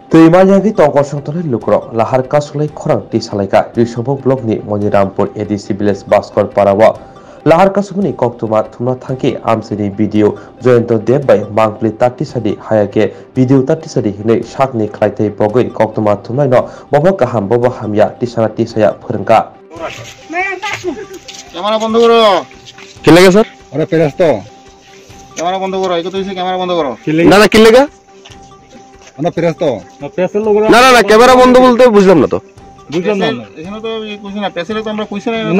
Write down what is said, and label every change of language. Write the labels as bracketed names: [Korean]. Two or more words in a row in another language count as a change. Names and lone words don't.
[Kok Borok] दैमायागी तंगसंतनि लुक्रक लाहार कासुलाई खरां टी सालायका रिसोबो ब्लकनि मनिरामपुर [English] ADC village [Kok Borok] बास्कर पारावा लाहार कासुमनि कक्तुमा थुमना थांखि आमसेनि भिडियो जयंत देव बाय मांगप्ली ताट्टी सादि हायाके भिडियो ताट्टी सादि हिनै साकनि ख्लायथै बगै कक्तुमा थुमनाय न बबा गाहाम बबा हामया टिसाना टिसाया फोरोंगा [Bangla] ক্যামেরা বন্ধ করো কি লাগে স্যার আরে ফেরাস্ত ক্যামেরা বন্ধ করো এই তো হইছে ক্যামেরা বন্ধ করো না না কি লাগে না ফেরাস্ত না প্রেসের লোক না না ক্যামেরা বন্ধ বলতে বুঝলাম না তো বুঝলাম না এখানে তো কইছি না প্রেসের তো আমরা কইছি না